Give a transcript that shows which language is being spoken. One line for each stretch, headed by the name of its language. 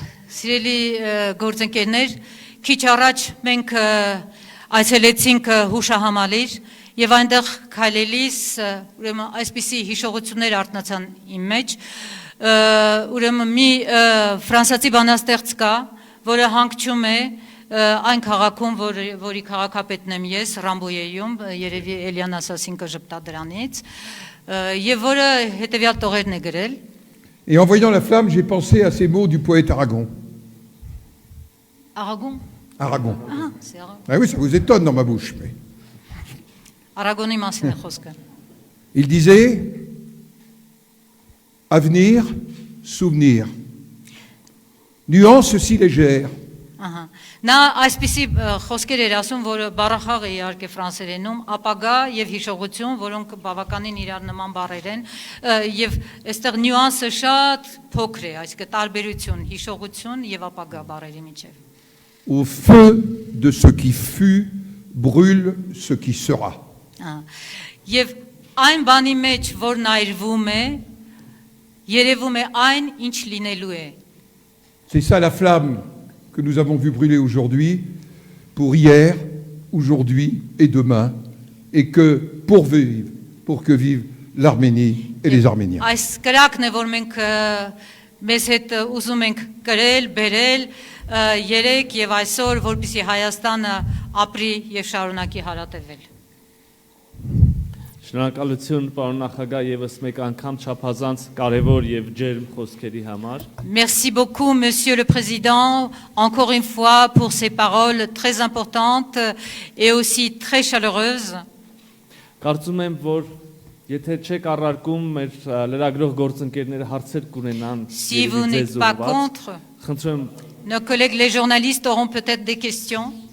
Armenian: Սիրելի գործընկերներ, քիչ առաջ մենք այցելեցինք հուշահամալիր եւ այնտեղ քայլելիս ուրեմն այսպիսի հիշողություններ արտնացան իմ մեջ, ուրեմն մի ֆրանսիացի բանաստեղծ կա, որը հանգչում է այն քաղաքում, որի քաղաքապետն եմ ես, Ռամբոյեում, երևի Էլիան Ասասին կժպտա դրանից, եւ որը հետեւյալ տողերն է գրել.
French: Et en voyant la flamme, j'ai pensé à ces mots du poète Aragon. Aragon. Aragon. Ah, c'est Aragon. Ah oui, ça vous étonne dans ma bouche. Mais...
Armenian: Aragoni մասին է խոսքը։
French: Il disait avenir, souvenir. Nuance si légère.
Armenian: Ահա։ Նա այսպիսի խոսքեր էր ասում, որ բառախաղ է իհարկե ֆրանսերենում, ապագա եւ հիշողություն, որոնք բավականին իրար նման բառեր են, եւ այստեղ նյուանսը շատ փոքր է, այսինքն տարբերություն, հիշողություն եւ ապագա բառերի միջեւ։
French: Au feu de ce qui fut, brûle ce qui sera.
Armenian: Եվ այն բանի մեջ, որ նայրվում է, երևում է այն, ինչ լինելու է։
French: C'est ça la flamme que nous avons vu brûler aujourd'hui, pour hier, aujourd'hui et demain, et que pour que vive l'Arménie et les Arméniens.
Armenian: Այս կրակն է, որ մենք մեզ հետ ուզում ենք կրել, բերել, երեք եւ այսօր, որպեսզի Հայաստանը ապրի եւ շարունակի հարատևել։ Շնորհակալություն, պարոն նախագահ, եւս մեկ անգամ չափազանց կարևոր եւ ջերմ խոսքերի համար։
French: Merci beaucoup, Monsieur le Président, encore une fois pour ces paroles très importantes et aussi très chaleureuses.
Armenian: Կարծում եմ, որ եթե չեք առարկում մեր լրագրող գործընկերները հարցեր կունենան,
French: Si vous n'êtes pas contre,
Armenian: խնդրում
French: nos collègues les journalistes auront peut-être des questions.